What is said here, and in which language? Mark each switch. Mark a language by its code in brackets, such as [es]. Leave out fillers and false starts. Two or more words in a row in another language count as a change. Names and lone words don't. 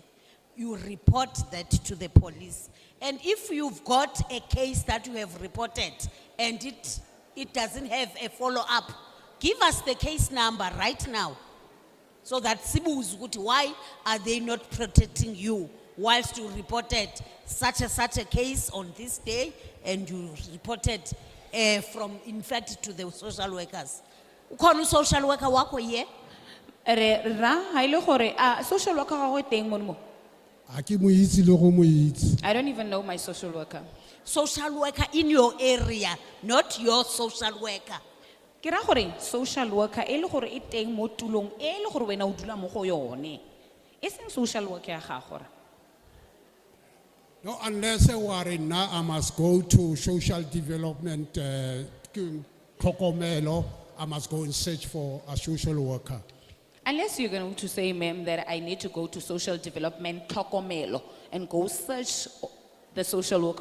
[en] You report that to the police. And if you've got a case that you have reported and it doesn't have a follow-up, give us the case number right now. So that Sibu, why are they not protecting you whilst you reported such a case on this day and you reported from, in fact, to the social workers? [zu] Ukonu [en] social worker [zu] wako ye? [tn] Ha ile gore [en] social worker [tn] ga go teng mo mo. A ke mo itse le go mo itse. [en] I don't even know my social worker. Social worker in your area, not your social worker. [tn] Ke ra gore [en] social worker [tn] e le gore e teng mo tulong e le gore wena o dula mo go yone. E seng [en] social worker [tn] ya gago. [en] No, unless now I must go to social development, Kokomelo, I must go and search for a social worker. Unless you're going to say, ma'am, that I need to go to social development, Tokomelo, and go search the social worker